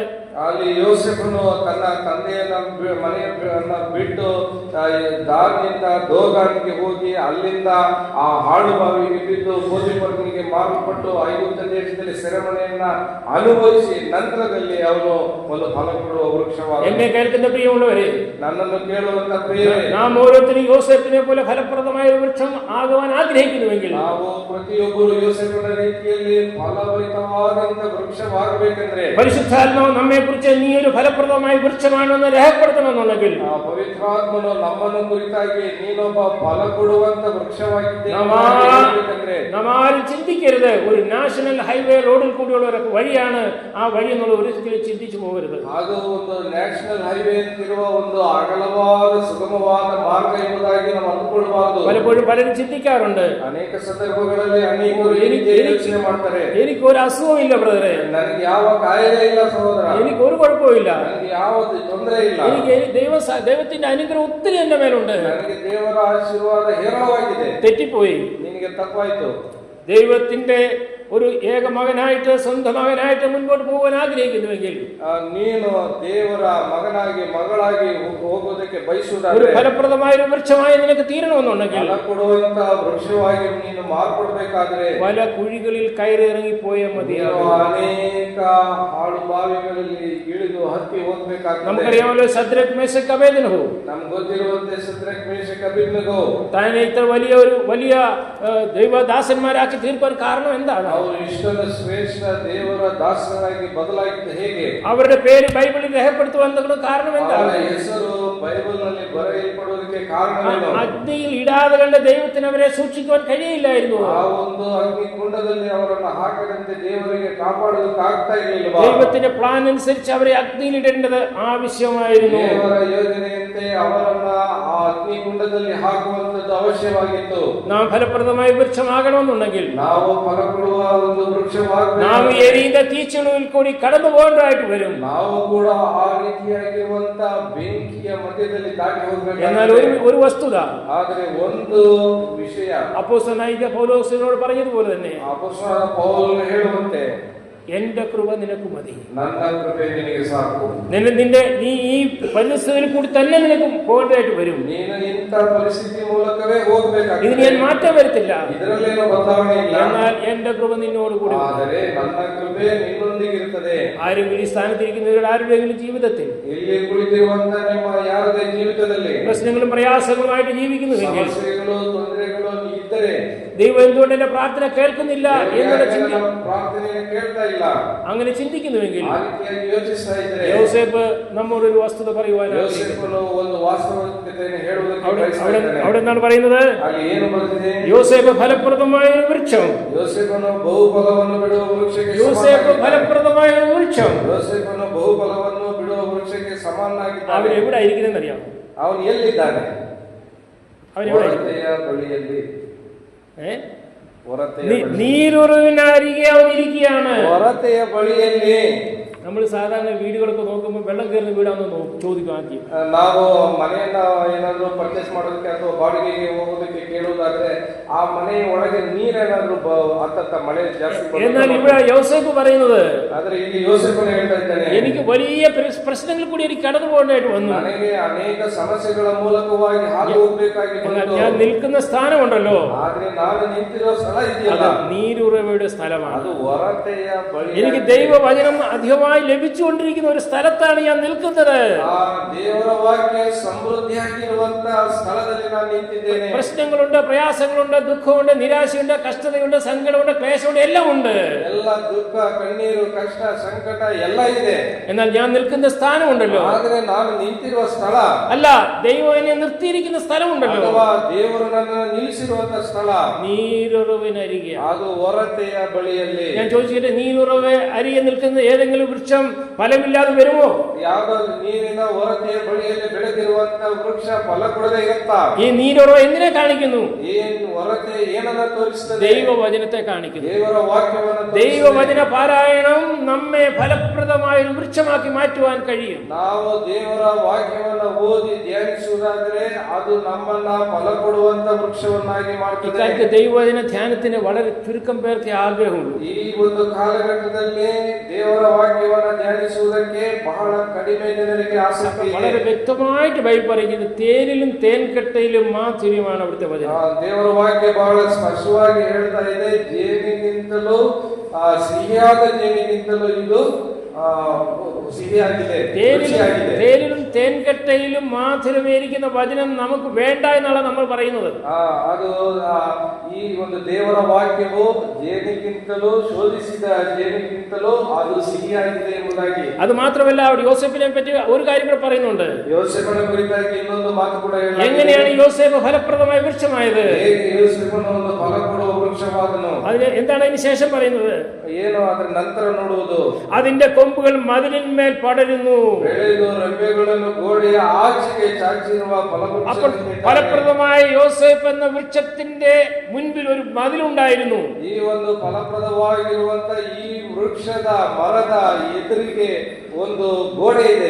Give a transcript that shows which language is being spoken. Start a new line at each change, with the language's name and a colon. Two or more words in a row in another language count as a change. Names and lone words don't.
Kannada: ಅಲ್ಲಿ ಯೋಸೇಫನು ತನ್ನ ತಂದೆಯನ್ನ ಮನೆಯನ್ನ ಬಿಟ್ಟು ದಾರಿಯಿಂದ ದೋಗಾನಿಗೆ ಹೋಗಿ ಅಲ್ಲಿಂದ ಆ ಹಾಳು ಬಾವಿಗೆ ಬಿದ್ದು ಪೋತಿಫರನಿಗೆ ಮಾರಲ್ಪಟ್ಟು ಐಗುಪ್ತ ದೇಶದಲ್ಲಿ ಸೆರೆಮನೆಯನ್ನ ಅನುಭವಿಸಿ ನಂತರದಲ್ಲಿ ಅವನು ಒಂದು ಫಲ ಕೊಡುವ ವೃಕ್ಷವಾದ.
Malayalam: എന്നെ കേൾക്കുന്ന പ്രിയമുള്ളവരെ,
Kannada: ನನ್ನನ್ನು ಕೇಳುವಂತ ಪ್ರಿಯರೇ,
Malayalam: നാം ഓരോരുത്തരും യോസേഫിനെ പോലെ ഫലപ്രദമായ ഒരു വൃക്ഷം ആകുവാൻ ആഗ്രഹിക്കുന്നുവെങ്കിൽ
Kannada: ನಾವು ಪ್ರತಿಯೊಬ್ಬರು ಯೋಸೇಫನ ರೀತಿಯಲ್ಲಿ ಫಲಭರಿತವಾದಂತ ವೃಕ್ಷವಾಗಬೇಕಂದ್ರೆ
Malayalam: പരിശുദ്ധാത്മാവ് നമ്മെ കുറിച്ച് നീ ഒരു ഫലപ്രദമായ വൃക്ഷമാണെന്ന് രേഖപ്പെടുത്തണമെന്നുണ്ടെങ്കിൽ
Kannada: ಆ ಪವಿತ್ರಾತ್ಮನು ನಮ್ಮನ್ನು ಕುರಿತಾಗಿ ನೀನೊಬ್ಬ ಫಲ ಕೊಡುವಂತ ವೃಕ್ಷವಾಗಿದ್ದೆ
Malayalam: നാം ആരും ചിന്തിക്കരുത് ഒരു
English: national highway
Malayalam: റോഡിൽ കൂടിയുള്ള ഒരു വഴിയാണ് ആ വഴി എന്നുള്ള ഒരിക്കലും ചിന്തിച്ചു പോകരുത്.
Kannada: ಅದು ಒಂದು
English: national highway
Kannada: ಅಂತಿರುವ ಒಂದು ಅಗಲವಾದ ಸುಗಮವಾದ ಮಾರ್ಗ ಎಂಬುದಾಗಿ ನಾವು ಅಂದುಕೊಳ್ಳಬಾರದು.
Malayalam: പലപ്പോഴും പലരും ചിന്തിക്കാറുണ്ട്,
Kannada: ಅನೇಕ ಸಂದರ್ಭಗಳಲ್ಲಿ ಅನೇಕರು ಯೋಚನೆ ಮಾಡ್ತಾರೆ,
Malayalam: എനിക്ക് ഒരു അസുഖവും ഇല്ല ബ്രദറെ,
Kannada: ನನಗೆ ಯಾವ ಕಾಯಿಲೆ ಇಲ್ಲ ಸಹೋದರ,
Malayalam: എനിക്ക് ഒരു കുഴപ്പമില്ല,
Kannada: ನನಗೆ ಯಾವ ತೊಂದರೆ ಇಲ್ಲ,
Malayalam: എനിക്ക് ദൈവത്തിന്റെ അനുഗ്രഹം ഒത്തിരി എന്റെ മേലുണ്ട്,
Kannada: ನನಗೆ ದೇವರ ಆಶೀರ್ವಾದ ಹೇರಳವಾಗಿದೆ.
Malayalam: തെറ്റിപ്പോയി.
Kannada: ನಿನಗೆ ತಪ್ಪಾಯ್ತು.
Malayalam: ദൈവത്തിന്റെ ഒരു ഏക മകനായിട്ട് സ്വന്തം മകനായിട്ട് മുൻപോട്ട് പോകാൻ ആഗ്രഹിക്കുന്നുവെങ്കിൽ
Kannada: ನೀನು ದೇವರ ಮಗನಾಗಿ ಮಗಳಾಗಿ ಹೋಗೋದಕ್ಕೆ
Malayalam: ഒരു
Kannada: ಬಯಸುವುದಾದರೆ
Malayalam: ഫലപ്രദമായ ഒരു വൃക്ഷമായി നിനക്ക് തീരണമെന്നുണ്ടെങ്കിൽ
Kannada: ಫಲ ಕೊಡುವಂತ ವೃಕ್ಷವಾಗಿ ನೀನು ಮಾರ್ಪಡಬೇಕಾದ್ರೆ
Malayalam: പല കുഴികളിൽ കയറി ഇറങ്ങിപ്പോയ മതിയാകും.
Kannada: ಅನೇಕ ಹಾಳು ಬಾವಿಗಳಲ್ಲಿ ಇಳಿದು ಹತ್ತಿ ಹೋಗ್ಬೇಕಾಗ್ತದೆ.
Malayalam: നമുക്കറിയാമല്ലോ ശദ്രക് മേശക് അബേദ്നെഗോ,
Kannada: ನಮ್ಗೆ ಗೊತ್ತಿರುವಂತೆ ಶದ್ರಕ್ ಮೇಷಕ್ ಅಬೇದ್ನೆಗೋ
Malayalam: താനെ ഇത്ര വലിയ ദൈവദാസന്മാരാക്കി തീർക്കാൻ കാരണം എന്താണ്?
Kannada: ಅವರು ಇಷ್ಟೊಂದು ಶ್ರೇಷ್ಠ ದೇವರ ದಾಸರಾಗಿ ಬದಲಾಗಿದ್ದು ಹೇಗೆ?
Malayalam: അവരുടെ പേര് ബൈബിളിൽ രേഖപ്പെടുത്തുവാൻ കാരണം എന്താണ്?
Kannada: ಅವರ ಹೆಸರು ಬೈಬಲ್ ನಲ್ಲಿ ಬರೆಯಲ್ಪಡುವುದಕ್ಕೆ ಕಾರಣವೇನು?
Malayalam: അഗ്നിയിൽ ഇടാതെ കണ്ട ദൈവത്തിന് അവരെ സൂക്ഷിക്കുവാൻ കഴിയില്ലായിരുന്നു.
Kannada: ಆ ಒಂದು ಅಗ್ನಿಕುಂಡದಲ್ಲಿ ಅವರನ್ನು ಹಾಕದಂತೆ ದೇವರಿಗೆ ಕಾಪಾಡೋದಕ್ಕೆ ಆಗ್ತಾ ಇರಲಿಲ್ಲ.
Malayalam: ദൈവത്തിന്റെ പ്ലാൻ അനുസരിച്ച് അവരെ അഗ്നിയിൽ ഇടേണ്ടത് ആവശ്യമായിരുന്നു.
Kannada: ದೇವರ ಯೋಜನೆಯಂತೆ ಅವರನ್ನ ಆ ಅಗ್ನಿಕುಂಡದಲ್ಲಿ ಹಾಕುವಂತದ್ದು ಅವಶ್ಯವಾಗಿತ್ತು.
Malayalam: നാം ഫലപ്രദമായ വൃക്ഷമാകണമെന്നുണ്ടെങ്കിൽ
Kannada: ನಾವು ಫಲ ಕೊಡುವ ಒಂದು ವೃಕ್ಷವಾಗಬೇಕು.
Malayalam: നാം എരിയുന്ന തീച്ചുളുവിൽ കൂടി കടന്നു പോകേണ്ടതായിട്ട് വരും.
Kannada: ನಾವು ಕೂಡ ಆ ರೀತಿಯಾಗಿರುವಂತ ಬೆಂಕಿಯ ಮಧ್ಯದಲ್ಲಿ ದಾಟಿ ಹೋಗಬೇಕು.
Malayalam: എന്നാൽ ഒരു വസ്തുത,
Kannada: ಆದರೆ ಒಂದು ವಿಷಯ,
Malayalam: അപ്പോസ്തലനായ പൗലോസിനോട് പറഞ്ഞതുപോലെ തന്നെ
Kannada: ಅಪೊಸ್ತಲನಾದ ಪೌಲನು ಹೇಳುವಂತೆ
Malayalam: എന്റെ കൃപ നിനക്ക് മതി,
Kannada: ನನ್ನ ಕೃಪೆ ನಿನಗೆ ಸಾಕು.
Malayalam: നീ ഈ പരിസ്ഥിതിയിൽ കൂടി തന്നെ നിനക്ക് പോകേണ്ടതായിട്ട് വരും.
Kannada: ನೀನು ಇಂಥ ಪರಿಸ್ಥಿತಿ ಮೂಲಕವೇ ಹೋಗಬೇಕಾಗಿದೆ.
Malayalam: ഇത് ഞാൻ മാറ്റം വരുത്തില്ല,
Kannada: ಇದರಲ್ಲೇನೋ ಬದಲಾವಣೆ ಇಲ್ಲ.
Malayalam: എന്നാൽ എന്റെ കൃപ നിന്നോട് കൂടി.
Kannada: ಆದರೆ ನನ್ನ ಕೃಪೆ ನಿನ್ನೊಂದಿಗಿರುತ್ತದೆ.
Malayalam: ആരെങ്കിലും ഈ സ്ഥാനത്തിരിക്കുന്നവരുടെ ആരുടെയെങ്കിലും ജീവിതത്തിൽ
Kannada: ಇಲ್ಲಿ ಕುಳಿತಿರುವಂತ ನಿಮ್ಮ ಯಾರದೇ ಜೀವಿತದಲ್ಲಿ
Malayalam: പ്രശ്നങ്ങളും പ്രയാസങ്ങളുമായിട്ട് ജീവിക്കുന്നുവെങ്കിൽ,
Kannada: ಸಮಸ್ಯೆಗಳು ತೊಂದರೆಗಳು ಇದ್ದರೆ
Malayalam: ദൈവം എന്തുകൊണ്ട് എന്റെ പ്രാർത്ഥന കേൾക്കുന്നില്ല എന്നുള്ള
Kannada: ಪ್ರಾರ್ಥನೆ ಕೇಳ್ತಾ ಇಲ್ಲ,
Malayalam: അങ്ങനെ ചിന്തിക്കുന്നുവെങ്കിൽ,
Kannada: ಆ ರೀತಿಯಾಗಿ ಯೋಚಿಸ್ತಾ ಇದ್ರೆ
Malayalam: യോസേഫ് നമ്മോടൊരു വസ്തുത പറയുവാനാണ്.
Kannada: ಯೋಸೇಫನು ಒಂದು ವಾಸ್ತವಿಕತೆಯನ್ನು ಹೇಳುವುದಕ್ಕೆ ಬಯಸ್ತಾ ಇದ್ದಾನೆ.
Malayalam: അവിടെ എന്താണ് പറയുന്നത്?
Kannada: ಅಲ್ಲಿ ಏನು ಬರೆದಿದೆ?
Malayalam: യോസേഫ് ഫലപ്രദമായ ഒരു വൃക്ഷം.
Kannada: ಯೋಸೇಫನು ಬಹುಫಲವನ್ನು ಬಿಡುವ ವೃಕ್ಷಕ್ಕೆ
Malayalam: യോസേഫ് ഫലപ്രദമായ ഒരു വൃക്ഷം.
Kannada: ಯೋಸೇಫನು ಬಹುಫಲವನ್ನು ಬಿಡುವ ವೃಕ್ಷಕ್ಕೆ ಸಮಾನನಾಗಿದ್ದಾನೆ.
Malayalam: അവൻ എവിടെ ആയിരിക്കുന്നെന്ന് അറിയാമോ?
Kannada: ಅವನು ಎಲ್ಲಿದ್ದಾನೆ?
Malayalam: അവൻ എവിടെ?
Kannada: ಹೊರತೆಯ ಬಳಿಯಲ್ಲಿ.
Malayalam: നീരുറവിനരികെ അവൻ ഇരിക്കുകയാണ്.
Kannada: ಹೊರತೆಯ ಬಳಿಯಲ್ಲಿ.
Malayalam: നമ്മൾ സാധാരണ വീടുകളൊക്കെ നോക്കുമ്പോൾ വെള്ളം കയറുന്ന വീടാണെന്ന് ചോദിക്കും ആദ്യം.
Kannada: ನಾವು ಮನೆಯನ್ನ ಏನಾದ್ರು ಪರ್ಚೇಸ್ ಮಾಡೋದಕ್ಕೆ ಅಥವಾ ಬಾಡಿಗೆಗೆ ಹೋಗೋದಕ್ಕೆ ಕೇಳುವುದಾದ್ರೆ ಆ ಮನೆಯ ಒಳಗೆ ನೀರೇನಾದ್ರೂ ಹತ್ತ ಮಳೆ ಜಾಸ್ತಿ.
Malayalam: എന്നാൽ ഇവിടെ യോസേഫ് പറയുന്നത്,
Kannada: ಆದ್ರೆ ಇಲ್ಲಿ ಯೋಸೇಫನು ಹೇಳ್ತಾ ಇದ್ದಾನೆ,
Malayalam: എനിക്ക് വലിയ പ്രശ്നങ്ങൾ കൂടി എനിക്ക് കടന്നു പോകേണ്ടതായിട്ട് വന്നു.
Kannada: ನನಗೆ ಅನೇಕ ಸಮಸ್ಯೆಗಳ ಮೂಲಕವಾಗಿ ಹಾದು ಹೋಗಬೇಕಾಗಿ ಬಂತು.
Malayalam: ഞാൻ നിൽക്കുന്ന സ്ഥാനമുണ്ടല്ലോ,
Kannada: ಆದ್ರೆ ನಾನು ನಿಂತಿರೋ ಸ್ಥಳ ಇದೆಯಲ್ಲ,
Malayalam: നീരുറവയുടെ സ്ഥലമാണ്.
Kannada: ಅದು ಹೊರತೆಯ ಬಳಿ.
Malayalam: എനിക്ക് ദൈവവചനം അധികമായി ലഭിച്ചുകൊണ്ടിരിക്കുന്ന ഒരു സ്ഥലത്താണ് ഞാൻ നിൽക്കുന്നത്.
Kannada: ಆ ದೇವರ ವಾಕ್ಯ ಸಮೃದ್ಧಿಯಾಗಿರುವಂತ ಸ್ಥಳದಲ್ಲಿ ನಾನು ನಿಂತಿದ್ದೇನೆ.
Malayalam: പ്രശ്നങ്ങളുണ്ട്, പ്രയാസങ്ങളുണ്ട്, ദുഃഖമുണ്ട്, നിരാശയുണ്ട്, കഷ്ടതയുണ്ട്, സങ്കടമുണ്ട്, ക്ലേശമുണ്ട്, എല്ലാം ഉണ്ട്.
Kannada: ಎಲ್ಲ ದುಃಖ, ಕಣ್ಣೀರು, ಕಷ್ಟ, ಸಂಕಟ ಎಲ್ಲ ಇದೆ.
Malayalam: എന്നാൽ ഞാൻ നിൽക്കുന്ന സ്ഥാനമുണ്ടല്ലോ,
Kannada: ಆದ್ರೆ ನಾನು ನಿಂತಿರುವ ಸ್ಥಳ
Malayalam: അല്ല, ദൈവം എന്നെ നിർത്തിയിരിക്കുന്ന സ്ഥലമുണ്ടല്ലോ,
Kannada: ಅಥವಾ ದೇವರು ನನ್ನನ್ನು ನಿಲ್ಲಿಸಿರುವಂತ ಸ್ಥಳ
Malayalam: നീരുറവിനരികെ.
Kannada: ಅದು ಹೊರತೆಯ ಬಳಿಯಲ್ಲಿ.
Malayalam: ഞാൻ ചോദിച്ചിട്ട്, നീരുറവ് അരികെ നിൽക്കുന്ന ഏതെങ്കിലും വൃക്ഷം ഫലമില്ലാതെ വരുമോ?
Kannada: ಯಾವ್ದಾದ್ರು ನೀರಿನ ಹೊರತೆಯ ಬಳಿಯಲ್ಲಿ ಬೆಳೆದಿರುವಂತ ವೃಕ್ಷ ಫಲ ಕೊಡದೆ ಇರುತ್ತಾ?
Malayalam: ഈ നീരുറവ് എന്തിനെ കാണിക്കുന്നു?
Kannada: ಏನ್ ಹೊರತೆ ಏನನ್ನ ತೋರಿಸ್ತದೆ?
Malayalam: ദൈവവചനത്തെ കാണിക്കുന്നു.
Kannada: ದೇವರ ವಾಕ್ಯವನ್ನು.
Malayalam: ദൈവവചന പാരായണം നമ്മെ ഫലപ്രദമായ ഒരു വൃക്ഷമാക്കി മാറ്റുവാൻ കഴിയും.
Kannada: ನಾವು ದೇವರ ವಾಕ್ಯವನ್ನು ಓದಿ ಧ್ಯಾನಿಸುವುದಾದರೆ ಅದು ನಮ್ಮನ್ನ ಫಲ ಕೊಡುವಂತ ವೃಕ್ಷವನ್ನಾಗಿ ಮಾಡ್ತದೆ.
Malayalam: ഇക്കാലത്ത് ദൈവവചന ധ്യാനത്തിന് വളരെ ചുരുക്കം പേർക്ക് ആഗ്രഹമുള്ളൂ.
Kannada: ಈ ಒಂದು ಕಾಲಘಟ್ಟದಲ್ಲಿ ದೇವರ ವಾಕ್ಯವನ್ನು ಧ್ಯಾನಿಸುವುದಕ್ಕೆ ಬಹಳ ಕಡಿಮೆ ಜನರಿಗೆ ಆಸಕ್ತಿ ಇದೆ.
Malayalam: വളരെ വ്യക്തമായിട്ട് ബൈബിൾ പറയുന്നത്, തേനിലും തേൻകട്ടയിലും മാധുര്യമാണ് അവിടുത്തെ വചനം.
Kannada: ದೇವರ ವಾಕ್ಯ ಬಹಳ ಸ್ಪಷ್ಟವಾಗಿ ಹೇಳ್ತಾ ಇದೆ, ಜೇನಿಗಿಂತಲೂ ಸಿಹಿಯಾದ ಜೇನಿಗಿಂತಲೂ ಇದು സിഹിയാಗಿದೆ, രുചിയാಗಿದೆ.
Malayalam: തേനിലും തേൻകട്ടയിലും മാധുരമേരിക്കുന്ന വചനം നമുക്ക് വേണ്ട എന്നാണ് നമ്മൾ പറയുന്നത്.
Kannada: ಅದು ಈ ಒಂದು ದೇವರ ವಾಕ್ಯವು ಜೇನಿಗಿಂತಲೂ ಶೋಧಿಸಿದ ಜೇನಿಗಿಂತಲೂ ಅದು ಸಿಹಿಯಾಗಿದೆ ಎಂಬುದಾಗಿ.
Malayalam: അത് മാത്രമല്ല അവിടെ യോസേഫിനെ പറ്റി ഒരു കാര്യം കൂടെ പറയുന്നുണ്ട്.
Kannada: ಯೋಸೇಫನ ಕುರಿತಾಗಿ ಇನ್ನೊಂದು ಮಾತು ಕೂಡ ಹೇಳಲಾಗಿದೆ.
Malayalam: എങ്ങനെയാണ് യോസേഫ് ഫലപ്രദമായ വൃക്ഷമായത്?
Kannada: ಹೇಗೆ ಯೋಸೇಫನು ಒಂದು ಫಲ ಕೊಡುವ ವೃಕ್ಷವಾದನು?
Malayalam: അതിന് എന്താണ് അതിന് ശേഷം പറയുന്നത്?
Kannada: ಏನು ಅದರ ನಂತರ ನೋಡುವುದು?
Malayalam: അതിന്റെ കൊമ്പുകൾ മതിലിന്മേൽ പടരുന്നു.
Kannada: ಬೆಳೆದು ರೆಂಬೆಗಳನ್ನು ಗೋಡೆಯ ಆಚೆಗೆ ಚಾಚಿರುವ
Malayalam: അപ്പോൾ ഫലപ്രദമായ യോസേഫ് എന്ന വൃക്ഷത്തിന്റെ മുൻപിൽ ഒരു മതിലുണ്ടായിരുന്നു.
Kannada: ಈ ಒಂದು ಫಲಪ್ರದವಾಗಿರುವಂತ ಈ ವೃಕ್ಷದ ಮರದ ಎದುರಿಗೆ ಒಂದು ಗೋಡೆ ಇದೆ.